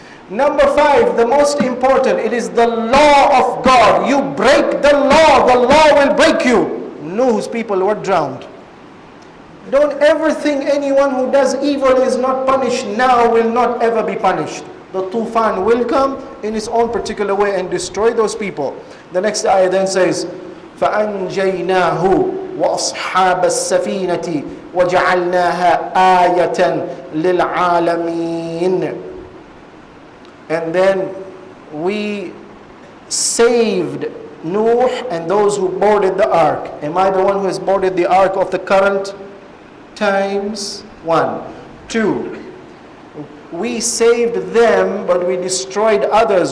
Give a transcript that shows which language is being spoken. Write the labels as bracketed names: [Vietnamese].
[English] Number 5, the most important, it is the law of God. You break the law will break you. Nuh's people were drowned. Don't ever think anyone who does evil is not punished now will not ever be punished. The tufan will come in its own particular way and destroy those people. The next ayah then says, [Arabic] فَأَنْجَيْنَاهُ وَأَصْحَابَ السَّفِينَةِ وَجَعَلْنَاهَا آيَةً لِلْعَالَمِينَ. [English] And then we saved Nuh and those who boarded the ark. Am I the one who has boarded the ark of the current times? 1. 2. We saved them, but we destroyed others.